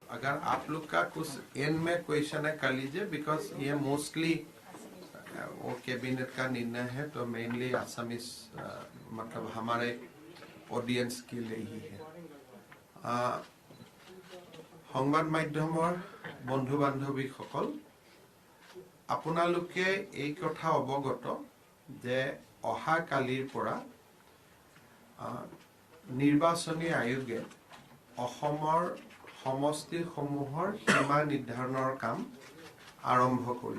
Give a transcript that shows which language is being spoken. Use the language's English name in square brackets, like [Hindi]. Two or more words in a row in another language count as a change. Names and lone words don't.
[Hindi] अगर आप लोग का कुछ एंड में क्वेश्चन है कर लीजिए, बिकॉज ये मोस्टली वो कैबिनेट का निर्णय है, तो [English] mainly Assamese [Hindi] मतलब हमारे ऑडियंस के लिए ही है। [Assamese] সংবাদ মাধ্যমৰ বন্ধু বান্ধৱীসকল, আপোনালোকে এই কথা অৱগত যে অহা কালিৰ পৰা নিৰ্বাচনী আয়োগে অসমৰ সমষ্টিসমূহৰ সীমা নিৰ্ধাৰণৰ কাম আৰম্ভ কৰিব।